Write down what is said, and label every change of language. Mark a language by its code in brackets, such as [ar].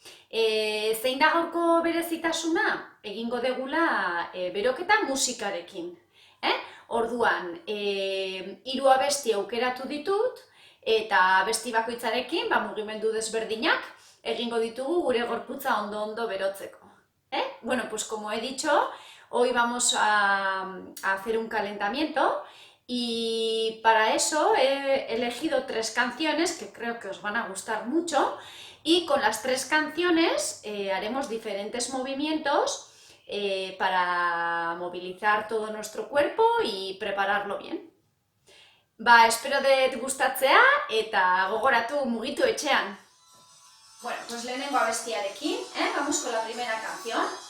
[eu] Zein da gaurko berezitasuna? Egingo degula beroketa musikarekin. Orduan, 3 abesti aukeratu ditut, eta abesti bakoitzarekin mugimendu desberdinak egingo ditugu gure gorputza ondo berotzeko. [es] Bueno, pues como he dicho, hoy vamos a hacer un calentamiento y para eso he elegido 3 canciones que creo que os van a gustar mucho y con las 3 canciones haremos diferentes movimientos para movilizar todo nuestro cuerpo y prepararlo bien. [eu] Espero dut gustatzea eta gogoratu mugitu etxean. [es] Bueno, pues [eu] lehenengo abestiarekin, [es] vamos con la primera canción.